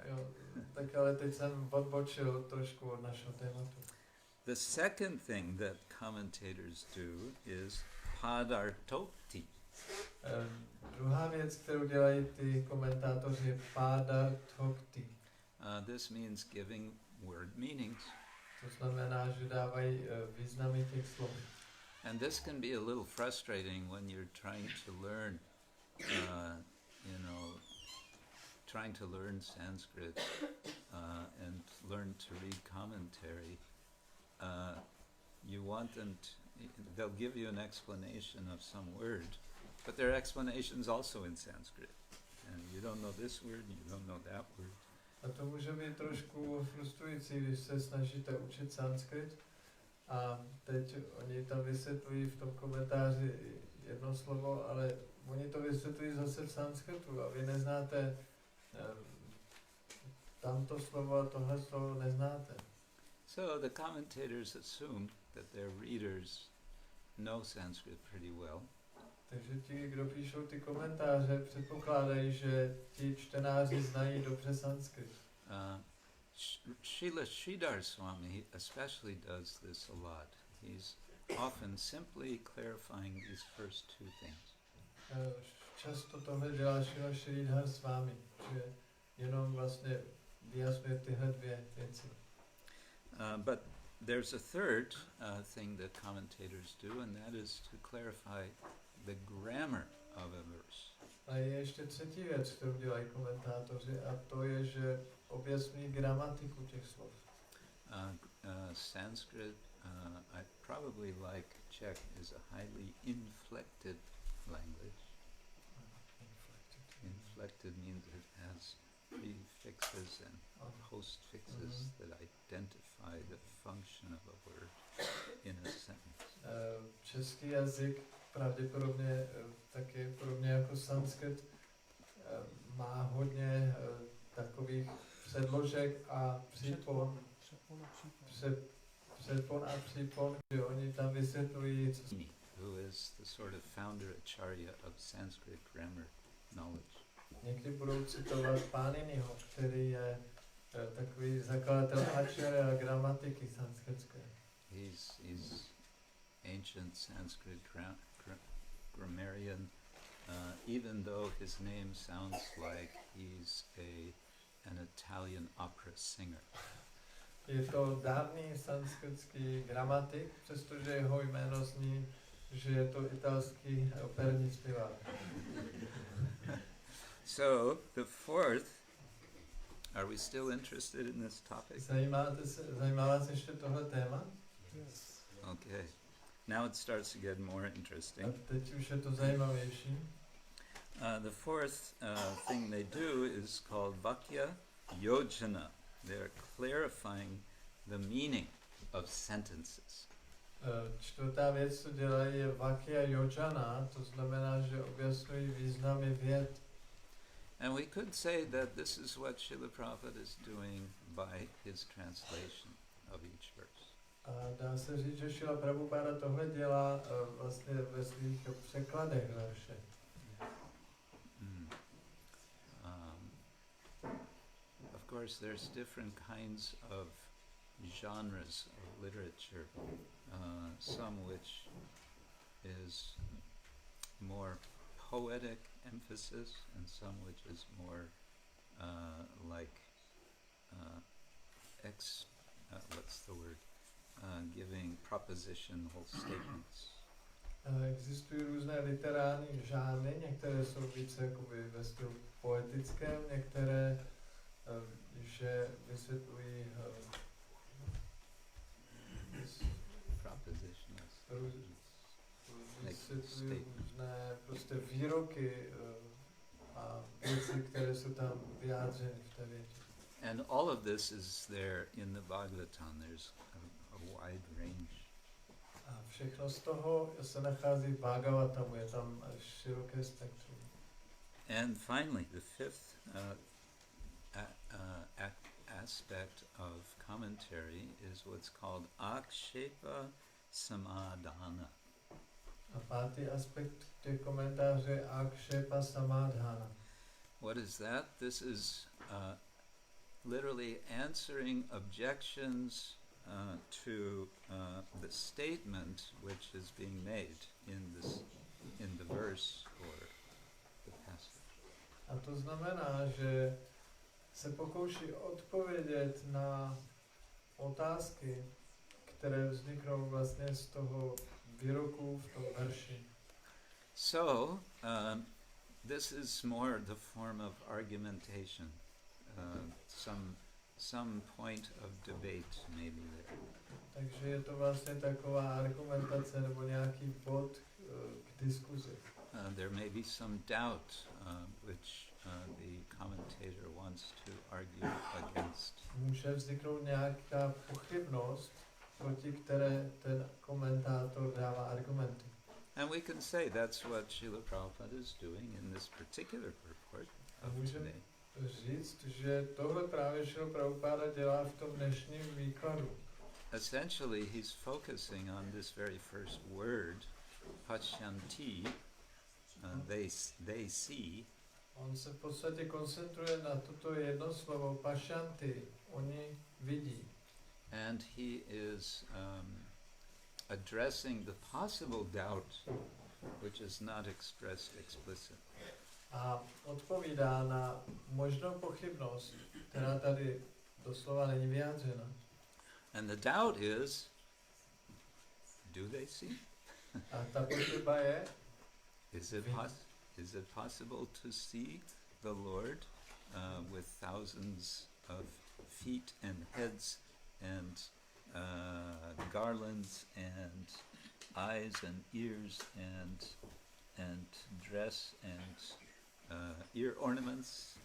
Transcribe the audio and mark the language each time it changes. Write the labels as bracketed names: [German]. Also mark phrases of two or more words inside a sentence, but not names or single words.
[Czech] jo, tak ale teď jsem odbočil trošku od našeho tématu. [English] The second thing that commentators do is padartoti. [Czech] Druhá věc, kterou dělají ty komentátoři, je padartoti. [English] This means giving word meanings. [Czech] To znamená, že dávají významy těch slov. [English] And this can be a little frustrating when you're trying to learn, trying to learn Sanskrit and learn to read commentary. You want them they'll give you an explanation of some word, but their explanation's also in Sanskrit. And you don't know this word, and you don't know that word. [Czech] A to může být trošku frustrující, když se snažíte učit sanskrit a teď oni tam vysvětlují v tom komentáři jedno slovo, ale oni to vysvětlují zase v sanskritu a vy neznáte tamto slovo a tohle slovo neznáte. [English] So the commentators assume that their readers know Sanskrit pretty well. [Czech] Takže ti, kdo píšou ty komentáře, předpokládají, že ti čtenáři znají dobře sanskrit. [English] Srila Sridhar Swami especially does this a lot. He's often simply clarifying these first two things. [Czech] Často tohle dělá Srila Sridhar Swami, že jenom vlastně vyjasňuje tyhle dvě věci. [English] But there's a third thing that commentators do, and that is to clarify the grammar of a verse. [Czech] A je ještě třetí věc, kterou dělají komentátoři, a to je, že objasní gramatiku těch slov. [English] Sanskrit, I probably like Czech, is a highly inflected language. Inflected means it has prefixes and postfixes that identify the function of a word in a sentence. [Czech] Český jazyk pravděpodobně taky podobně jako sanskrit má hodně takových předložek a přípon. Předpon a přípon, že oni tam vysvětlují. [English] Who is the sort of founder acharya of Sanskrit grammar knowledge. [Czech] Někdy budou citovat Pániniho, který je takový zakladatel acharya gramatiky sanskritské. [English] He's ancient Sanskrit grammarian, even though his name sounds like he's an Italian opera singer. [Czech] Je to dávný sanskritský gramatik, přestože jeho jméno zní, že je to italský operní zpěvák. [English] So, the fourth, are we still interested in this topic? [Czech] Zajímá vás ještě tohle téma? [English] Yes. Okay. Now it starts to get more [Czech] A [English] interesting. [Czech] teď už je to zajímavější. [English] The fourth thing they do is called [Sanskrit] Vakya Yojana. [English] They're clarifying the meaning of sentences. [Czech] Čtvrtá věc, co dělají, je [Sanskrit] Vakya Yojana, [Czech] to znamená, že objasňují významy vět. [English] And we could say that this is what Srila Prabhupada is doing by his translation of each verse. [Czech] A dá se říct, že Srila Prabhupada tohle dělá vlastně ve svých překladech verše. [English] Of course, there's different kinds of genres of literature, some which is more poetic emphasis and some which is more giving propositional statements. [Czech] Existují různé literární žánry, některé jsou více jakoby ve stylu poetickém, některé že vysvětlují různé prostě výroky a věci, které jsou tam vyjádřeny v té větě. [English] And all of this is there in the Bhagavatam. There's a wide range. [Czech] A všechno z toho se nachází v Bhagavatamu, je tam široké spektrum. [English] And finally, the fifth aspect of commentary is what's called [Sanskrit] akṣepa samadhana. [Czech] A pátý aspekt těch komentářů je [Sanskrit] akṣepa samadhana. [English] What is that? This is literally answering objections to the statement which is being made in the verse or the passage. [Czech] A to znamená, že se pokouší odpovědět na otázky, které vzniknou vlastně z toho výroku v tom verši. [English] So, this is more the form of argumentation, some point of debate maybe there. [Czech] Takže je to vlastně taková argumentace nebo nějaký bod k diskuzi. [English] There may be some doubt which the commentator wants to argue against. [Czech] Může vzniknout nějaká pochybnost, proti které ten komentátor dává argumenty. [English] And we can say that's what Srila Prabhupada is doing in this particular purport of [Czech] můžeme [English] today. [Czech] říct, že tohle právě Srila Prabhupada dělá v tom dnešním výkladu. [English] Essentially, he's focusing on this very first word, paśyanti, they see. [Czech] On se v podstatě koncentruje na toto jedno slovo, paśyanty, oni vidí. [English] And he is addressing the possible doubt which is not expressed explicitly. [Czech] A odpovídá na možnou pochybnost, která tady doslova není vyjádřena. [English] And the doubt is, do they see? [Czech] A ta pochyba je, [English] Is it possible to see the Lord with thousands of feet and heads and garlands and eyes and ears and dress and ear ornaments?